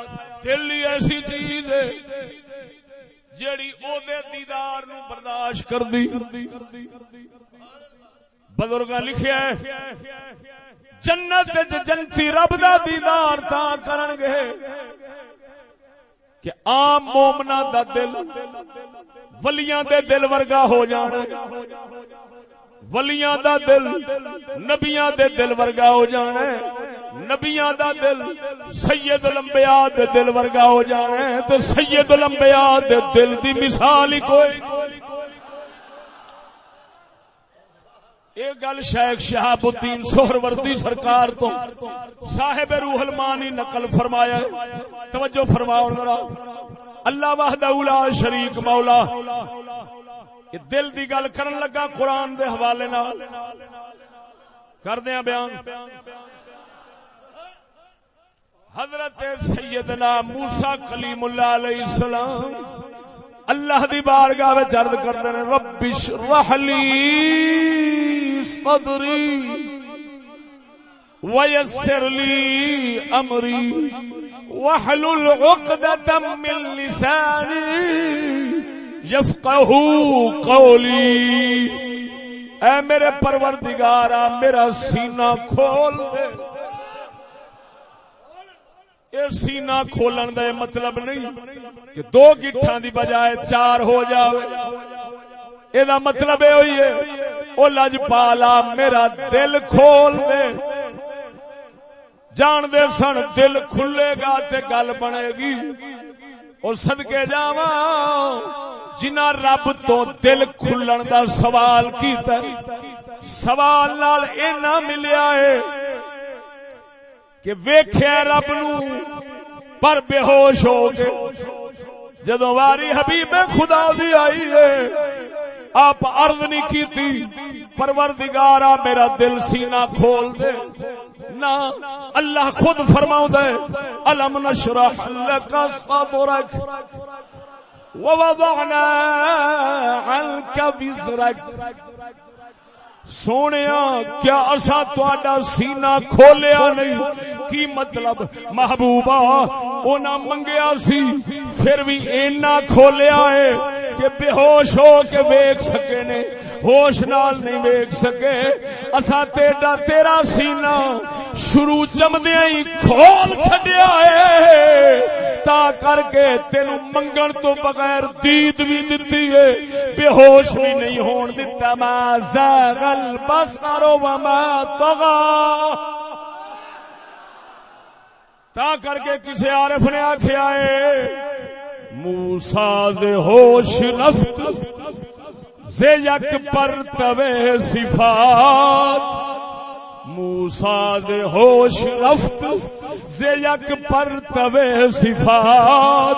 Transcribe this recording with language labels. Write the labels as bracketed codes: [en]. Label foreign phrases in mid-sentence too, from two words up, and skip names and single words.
[pa] دل ہی ایسی چیز ہے جیڑی او دے دیدار نو برداشت کر دی. بزرگاں لکھیا ہے جنت وچ جنتی رب دا دیدار تا کرن گے کہ عام مومناں دا دل ولیاں دے دل ورگا ہو جانا. ولیاں دا دل نبیاں دے دل ورگا ہو جانا ہے. نبیاں دا دل سید الانبیاء دے دل ورگا ہو جانا ہے. تو سید الانبیاء دے دل دی مثال ہی کوئی. یہ گل شیخ شہاب الدین سہروردی سرکار تو صاحب روح المانی نقل فرمایا ہے. توجہ فرماؤ ذرا. اللہ [ar] وحدہ لا شریک [pa] مولا یہ دل دی گل کرن لگا قرآن دے حوالے نال کر دیاں بیان. حضرت سیدنا موسیٰ کلیم اللہ علیہ السلام اللہ دی بارگاہ وچ عرض کردے نے [ar] رب اشرح لی صدری ویسر لی امری واحلل عقدۃ من لسانی یفقہوا قولی. [pa] اے میرے پروردگارا میرا سینہ کھول دے. یہ سینہ کھولن دا مطلب نہیں کہ 2 گٹھاں دی بجائے 4 ہو جاوے. اے دا مطلب اے ہوئی ہے او لجپالا میرا دل کھول دے جان دے سن دل کھلے گا تے گل بنے گی. اور صدقے جاواں جنہاں رب تو دل کھلن دا سوال کیتا سوال نال اینا ملیا ہے کہ ویکھیا رب نو پر بے ہوش ہو گئے. جدوں واری حبیب خدا دی آئی ہے آپ عرض نہیں کیتی پروردگارا میرا دل سینہ کھول دے. نہ اللہ خود فرماؤندا ہے [ar] الم نشرح لك صدرك ووضعنا عنك وزرك. [pa] سونیا کیا اسا تہاڈا سینہ کھولیا نہیں؟ کی مطلب محبوبہ انہاں منگیا سی پھر بھی اینا کھولیا ہے کہ بے ہوش ہو کے ویکھ سکے نے, ہوش نال نہیں ویکھ سکے. اسا تیرا سینہ شروع جمدیاں ہی کھول چھڈیا ہے تا کر کے تینوں منگن تو بغیر دید بھی دتی ہے, بے ہوش بھی نہیں ہون دتا. [ar] ما زاغ البصر وما طغى. [pa] تا کر کے کسی عارف نے آکھیا ہے موسیٰ دے [fa] ہوش رفت سے یک پرتوے صفات. موسیٰ دے ہوش رفت سے یک پرتوے صفات.